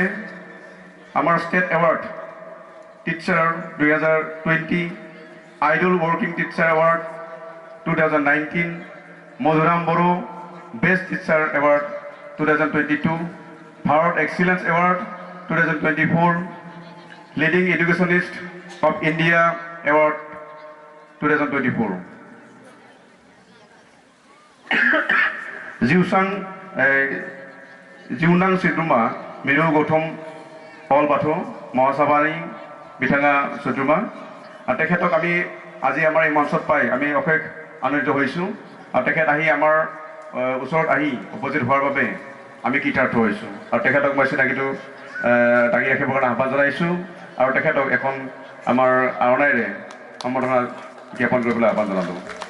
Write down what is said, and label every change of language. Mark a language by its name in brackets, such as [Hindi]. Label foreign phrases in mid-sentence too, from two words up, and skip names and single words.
[Assamese] আমাৰ ষ্টেট এৱাৰ্ড টিচাৰ 2020, আইডল ৱৰ্কিং টিচাৰ এৱাৰ্ড 2019, মধুৰাম বড়ো বেষ্ট টিচাৰ এৱাৰ্ড 2022, ভাৰত এক্সিলেন্স এৱাৰ্ড 2024, লিডিং এডুকেশ্যনিষ্ট অফ ইণ্ডিয়া এৱাৰ্ড 2024, [Bodo] जिउनां सोद्रोमा मिरु गौतम हल बाथौ महासभानि बिथाङा सोद्रोमा। [Assamese] তেখেতক আমি আজি আমাৰ এই মঞ্চত পাই আমি অশেষ আনন্দিত হৈছোঁ। আৰু তেখেত আহি আমাৰ ওচৰত আহি উপস্থিত হোৱাৰ বাবে আমি কৃতাৰ্থ হৈছোঁ। আৰু তেখেতক মই চিনাকিটো দাঙি ৰাখিবৰ কাৰণে আহ্বান জনাইছোঁ। আৰু তেখেতক এখন আমাৰ আৰণাইৰে সম্বৰ্ধনা জ্ঞাপন কৰিবলৈ আহ্বান জনালোঁ।